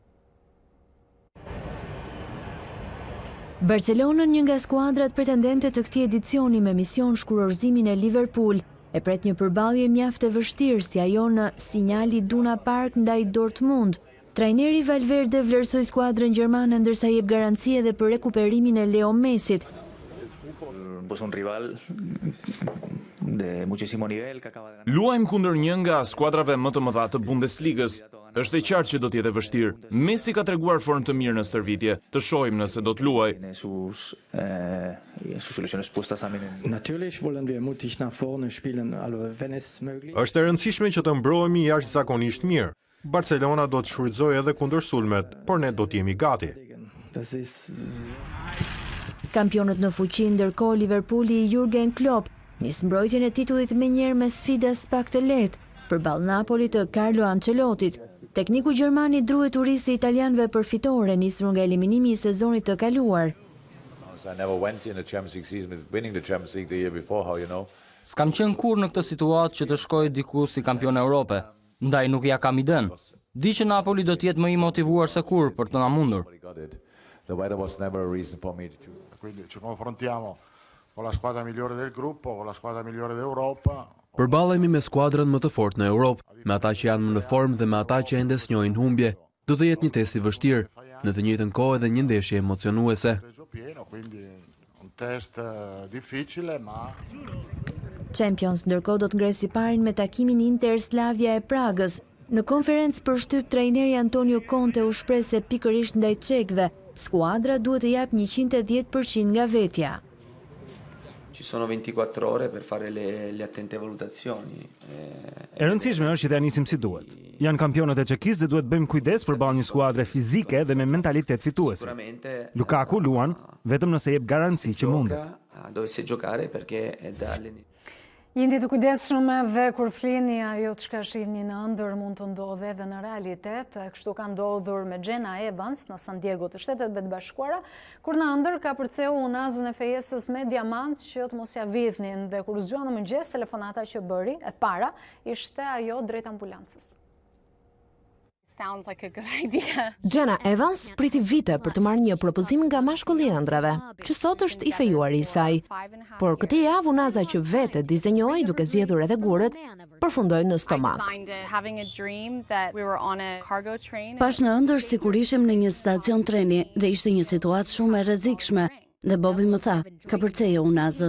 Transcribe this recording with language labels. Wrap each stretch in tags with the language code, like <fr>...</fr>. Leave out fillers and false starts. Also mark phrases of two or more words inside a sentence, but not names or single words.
<sq>Barcelona, një nga skuadrat pretendente të këtij edicioni me mision shkurorëzimin e Liverpool, e pret një përballje mjaft e vështirë si ajo në Sinjali Iduna Park ndaj Dortmund. Trajneri Valverde vlerësoi skuadrën gjermane ndërsa jep garanci edhe për rekuperimin e Leo Messit.</sq> <es>Pues un rival de muchísimo nivel que acaba de ganar.</es> <sq>Luajmë kundër një nga skuadrave më të mëdha të Bundesligës. Është e qartë që do të jetë vështirë. Messi ka treguar formë të mirë në stërvitje. Të shohim nëse do të luaj.</sq> <de>Natürlich wollen wir mutig nach vorne spielen, also wenn es möglich.</de> <sq>Është e rëndësishme që të mbrohemi jashtëzakonisht mirë. Barcelona do të shfrytëzojë edhe kundër sulmet, por ne do të jemi gati. Kampionët në fuqi ndërkohë Liverpooli i Jurgen Klopp nis mbrojtjen e titullit menjëherë me sfida pak të lehtë përballë Napolit të Carlo Ancelottit. Tekniku gjerman i druhet turisi italianëve për fitore nisur nga eliminimi i sezonit të kaluar. S'kam qenë kurrë në këtë situatë që të shkoj diku si kampion e Europe, ndaj nuk ja kam iden. Di që Napoli do të jetë më i motivuar se kurrë për të na mundur.</sq> <it>Quindi ci confrontiamo con la squadra migliore del gruppo, con la squadra migliore d'Europa.</it> <sq>Përballemi me skuadrën më të fortë në Europë, me ata që janë më në formë dhe me ata që ende s'njohin humbje. Do të jetë një test i vështirë, në të njëjtën kohë edhe një ndeshje emocionuese.</sq> <it>Quindi un test difficile, ma</it> <sq>Champions ndërkohë do të ngresë parin me takimin Inter Slavia e Pragës. Në konferencë për shtyp trajneri Antonio Conte u shpreh se pikërisht ndaj çekëve, skuadra duhet të jap 110% nga vetja.</sq> <it>Ci sono 24 ore per fare le attente valutazioni.</it> <sq>E rëndësishme është që të nisim si duhet. Janë kampionët e Çekisë dhe duhet bëjmë kujdes përballë një skuadre fizike dhe me mentalitet fituese. Lukaku luan vetëm nëse jep garanci që mundet.</sq> <it>Dovesse giocare perché è da</it> <sq>Jeni të kujdesshëm dhe kur flini ajo çka shihni në ëndër mund të ndodhë edhe në realitet. Kështu ka ndodhur me Jenna Evans në San Diego të Shtetet Bashkuara, kur në ëndër ka përceu unazën e fejesës me diamant që të mos ja vidhnin dhe kur zgjuan në mëngjes telefonata që bëri e para ishte ajo drejt ambulancës.</sq> <en>Sounds like a good idea.</en> <sq>Jenna Evans priti vite për të marrë një propozim nga mashkulli i ëndrave, që sot është i fejuari i saj. Por këtë javë unaza që vetë dizenjoi duke zgjedhur edhe gurët, përfundoi në stomak. Pash në ëndër sikur ishim në një stacion treni dhe ishte një situatë shumë e rrezikshme dhe Bobi më tha, ka përcejo unazën.</sq>